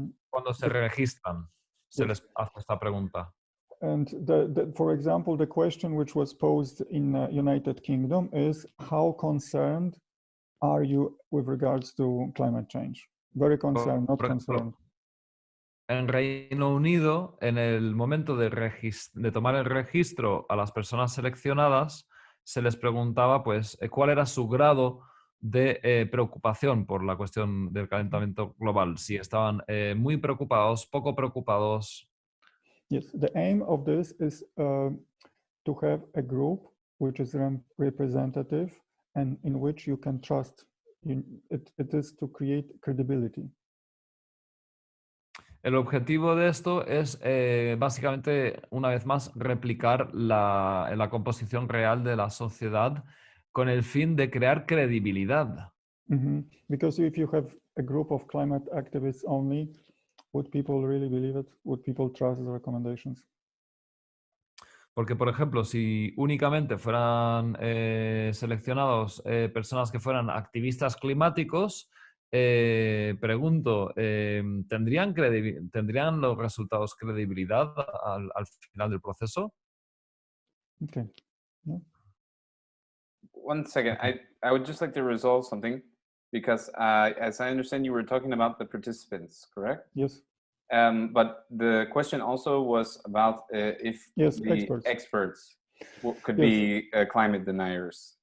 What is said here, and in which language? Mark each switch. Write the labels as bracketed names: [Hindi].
[Spanish] cuando se registran, se les hace esta pregunta. [English] And for example, the question which was posed in United Kingdom is, how concerned are you with regards to climate change? Very concerned, not concerned. [Spanish] En Reino Unido, en el momento de tomar el registro a las personas seleccionadas, se les preguntaba pues, cuál era su grado de preocupación por la cuestión del calentamiento global. Si estaban muy preocupados, poco preocupados. [English] Yes, the aim of this is to have a group which is representative and in which you can trust. It is to create credibility. [Spanish] El objetivo de esto es básicamente, una vez más, replicar la composición real de la sociedad con el fin de crear credibilidad. [English] Because if you have a group of climate activists only, would people really believe it? Would people trust the recommendations? [Spanish] Porque, por ejemplo, si únicamente fueran seleccionados personas que fueran activistas climáticos, pregunto, ¿tendrían los resultados credibilidad al final del proceso? [English] Okay. Yeah. 1 second. I would just like to resolve something because as I understand, you were talking about the participants, correct? Yes. But the question also was about if the experts could be climate deniers.